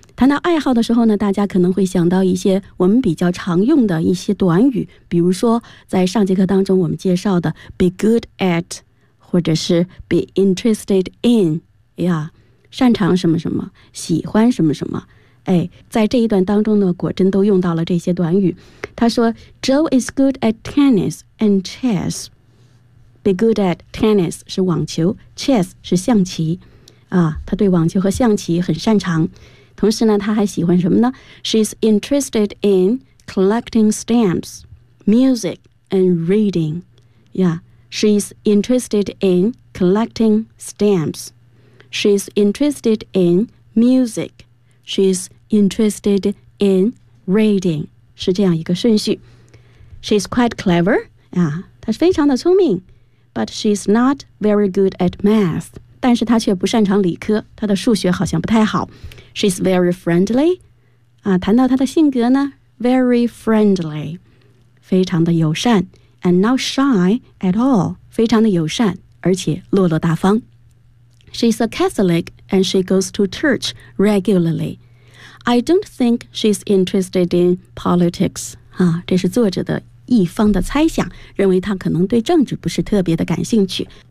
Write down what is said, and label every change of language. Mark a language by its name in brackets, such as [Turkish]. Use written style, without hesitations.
[Chinese] 谈到爱好的时候呢， 大家可能会想到一些我们比较常用的一些短语， 比如说在上节课当中我们介绍的 [English] be good at， [Chinese] 或者是 [English] be interested in， [Chinese] 擅长什么什么，喜欢什么什么，在这一段当中呢，果真都用到了这些短语。他说 [English] Joe is good at tennis and chess。 be good at tennis [Chinese] 是网球， chess 是象棋， 他对网球和象棋很擅长。同时呢，他还喜欢什么呢？ [English] She's interested in collecting stamps, music, and reading. Yeah, she's interested in collecting stamps. She's interested in music. She's interested in reading. [Chinese] 是这样一个顺序。 [English] She's quite clever. Yeah, [Chinese] 她非常的聪明。 [English] But she's not very good at math. [Chinese] 但是她却不擅长理科，她的数学好像不太好。 [English] She's very friendly. [Chinese] 谈到她的性格呢， [English] very friendly， [Chinese] 非常的友善， [English] and not shy at all， [Chinese] 非常的友善而且落落大方。 [English] She's a Catholic and she goes to church regularly. I don't think she's interested in politics. [Chinese] 这是作者的一方的猜想， 认为她可能对政治不是特别的感兴趣。